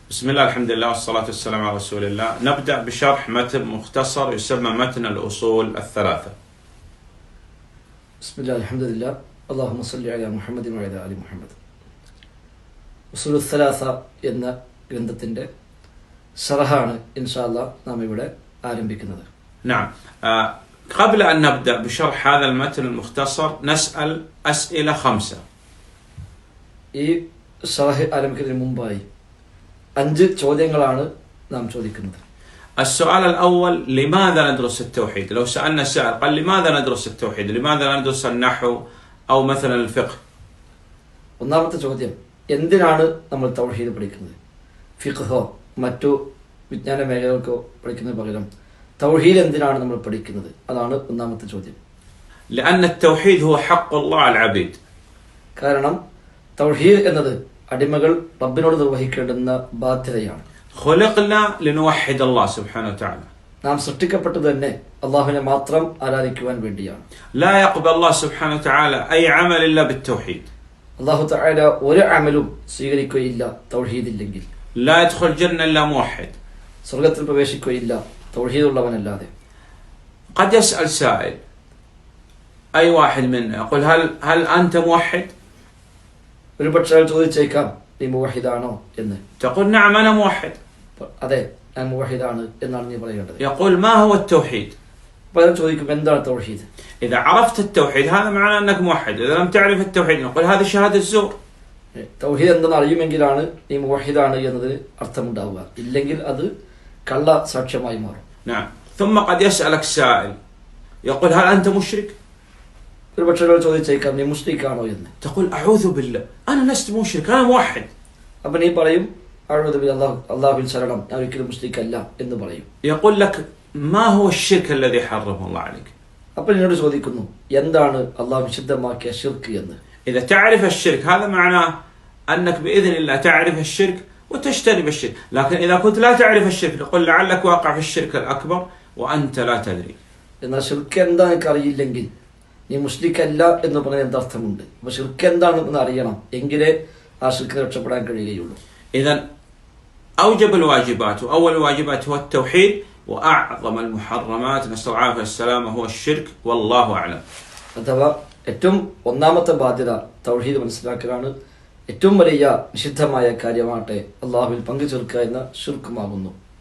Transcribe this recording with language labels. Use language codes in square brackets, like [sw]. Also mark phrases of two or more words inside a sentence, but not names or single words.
[ar] بسم الله الحمد لله والصلاة والسلام على رسول الله. نبدأ بشرح متن مختصر يسمى متن الأصول الثلاثة. بسم الله الحمد لله اللهم صل على محمد وعلى آل محمد. أصول الثلاث [ml] എന്ന ഗ്രന്ഥത്തിന്റെ ശറഹാണ് [ar] إن شاء الله [ml] നാം ഇവിടെ ആരംഭിക്കുന്നത്. [ar] نعم. قبل أن نبدأ بشرح هذا المتن المختصر نسأل أسئلة 5. [ml] ഈ ശറഹ് ആരംഭിക്കുന്നതിന് മുമ്പായി 5 ചോദ്യങ്ങളാണ് നാം ചോദിക്കുന്നത്. [ar] السؤال الأول: لماذا ندرس التوحيد؟ لو سألنا السائل قال لماذا ندرس التوحيد؟ لماذا ندرس النحو أو مثلا الفقه؟ [ml] ഒന്നാമത്തെ ചോദ്യം, എന്തിനാണ് നമ്മൾ തൗഹീദ് പഠിക്കുന്നത്? ഫിഖ്ഹോ മറ്റു വിജ്ഞാന മേഖലകൾക്കോ പഠിക്കുന്നതിന് പകരം തൗഹീദ് എന്തിനാണ് നമ്മൾ പഠിക്കുന്നത്? അതാണ് ഒന്നാമത്തെ ചോദ്യം. [ar] لأن التوحيد هو حق الله على العبيد. [ml] കാരണം തൗഹീദ് എന്നത് അടിമകൾ റബ്ബിനോട് നിർവഹിക്കേണ്ടുന്ന ബാധ്യതയാണ്. [ar] خلقنا لنوحد الله سبحانه وتعالى. [ml] നാം സൃഷ്ടിക്കപ്പെട്ടത് തന്നെ അള്ളാഹുവിനെ മാത്രം ആരാധിക്കുവാൻ വേണ്ടിയാണ്. [ar] لا يقبل الله سبحانه وتعالى أي عمل إلا بالتوحيد. الله تعالى [ml] ഒരു അമലും സ്വീകരിക്കുകയില്ല തൗഹീദ് ഇല്ലെങ്കിൽ. [ar] لا يدخل الجنة إلا موحد. [ml] സ്വർഗത്തിൽ പ്രവേശിക്കുകയില്ല തൗഹീദ് ഉള്ളവനല്ലാതെ. [ar] قد يسأل سائل أي واحد منا يقول هل أنت موحد؟ [ml] ഒരു പക്ഷേ അയാൾ ചോദിച്ചേക്കാം, നീ മുവഹിദാണോ എന്ന്. [ar] تقول نعم أنا موحد. [ml] അതെ, ഞാൻ മുവഹിദാണ് എന്നാണ് നീ പറയേണ്ടത്. [ar] يقول ما هو التوحيد؟ [ml] പലരും ചോദിക്കും, എന്താണ് തൗഹീദ്? [ar] إذا عرفت التوحيد هذا معناه أنك موحد. إذا لم تعرف التوحيد نقول هذه شهادة الزور. [ml] തൗഹീദ് എന്തെന്ന് അറിയുമെങ്കിലാണ് നീ മുവഹിദാണ് എന്നതിന് അർത്ഥമുണ്ടാവുക, ഇല്ലെങ്കിൽ അത് കള്ള സാക്ഷ്യമായി മാറും. [ar] نعم. ثم قد يسألك سائل يقول هل أنت مشرك؟ [ml] ഒരു പക്ഷേ ചോദിച്ചേക്കാം, നീ മുശ്രിക്കാണോ എന്ന്. [ar] تقول أعوذ بالله أنا لست مشرك أنا موحد. [ml] അപ്പൊ നീ പറയും, അള്ളാഹുവിൽ ശരണം, ഞാൻ ഒരിക്കലും മുശ്രിക്കല്ല എന്ന് പറയും. [ar] يقول لك ما هو الشرك الذي حرمه الله عليك؟ [ml] അപ്പൊ എന്നോട് ചോദിക്കുന്നു, എന്താണ് അള്ളാഹു വിശുദ്ധമാക്കിയ ശിർക്ക് എന്ന്. [ar] إذا تعرف الشرك هذا معناه أنك بإذن الله تعرف الشرك وتجتنب الشرك. لكن إذا كنت لا تعرف الشرك نقول لعلك واقع في الشرك الأكبر وأنت لا تدري. [ml] എന്നാൽ ശിർക്ക് എന്താ എനിക്ക് അറിയില്ലെങ്കിൽ നീ മുശ്രിക്കല്ല എന്ന് പറഞ്ഞാൽ എന്തർത്ഥമുണ്ട്? അപ്പൊ ശിർക്ക് എന്താണെന്ന് അറിയണം, എങ്കിലേ ആ ശിർക്കിനെ രക്ഷപ്പെടാൻ കഴിയുകയുള്ളൂ. [ar] إذا أوجب الواجبات وأول الواجبات هو التوحيد وأعظم المحرمات نسأل الله العافية والسلامة هو الشرك والله أعلم. [ml] അഥവാ ഏറ്റവും ഒന്നാമത്തെ ബാധ്യത തൗഹീദ് മനസ്സിലാക്കലാണ്. ഏറ്റവും വലിയ നിഷിദ്ധമായ കാര്യമാകട്ടെ അള്ളാഹുവിൽ പങ്കു ചേർക്കുക എന്ന ശിർക്കുമാകുന്നു.